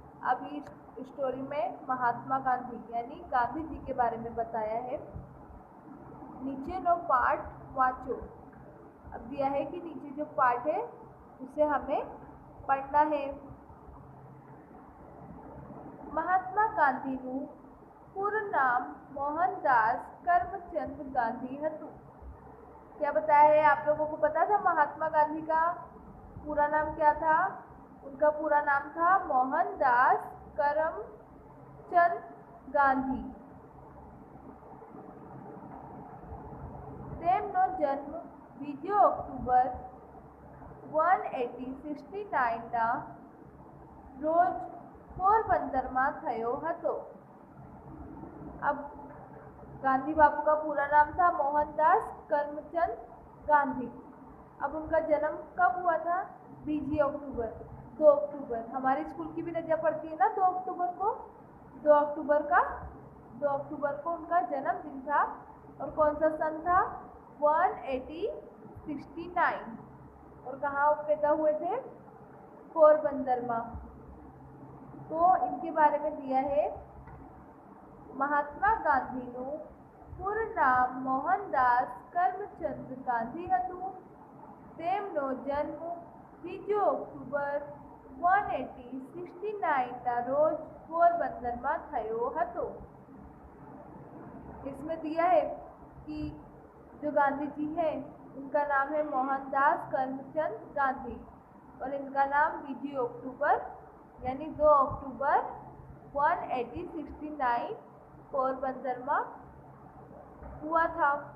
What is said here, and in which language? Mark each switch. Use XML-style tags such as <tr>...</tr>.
<hi>अब इस स्टोरी में महात्मा गांधी यानी गांधी जी के बारे में बताया है।</hi> <gu>नीचे नो पाठ वाचो।</gu> <hi>अब दिया है कि नीचे जो पाठ है उसे हमें पढ़ना है।</hi> <gu>महात्मा गांधीનું પૂરું નામ મોહનદાસ करमचंद गांधी હતું।</gu> <hi>क्या बताया है? आप लोगों को पता था महात्मा गांधी का पूरा नाम क्या था? उनका पूरा नाम था मोहनदास करमचंद गांधी।</hi> <gu>તેમનો જન્મ 2 ઓક્ટોબર 1869 રોજ પોરબંદરમાં થયો હતો।</gu> <hi>अब गांधी बापू का पूरा नाम था मोहनदास करमचंद गांधी। अब उनका जन्म कब हुआ था? 2 अक्टूबर 2 अक्टूबर। हमारे स्कूल की भी रजा पड़ती है ना 2 अक्टूबर को। 2 अक्टूबर को उनका जन्मदिन था। और कौन सा सन था? 1869। और कहाँ पैदा हुए थे? पोरबंदर में। तो इनके बारे में दिया है,</hi> <gu>महात्मा गांधीનું પૂરું નામ મોહનદાસ કરમચંદ ગાંધી હતું। તેમનો જન્મ 2 ઓક્ટોબર 1869 રોજ પોરબંદરમાં થયો હતો।</gu> <hi>इसमें दिया है कि जो गांधी जी है उनका नाम है मोहनदास करमचंद गांधी, और इनका नाम 2 अक्टूबर यानी 2 अक्टूबर 1869 पोरबंदर में हुआ था।</hi>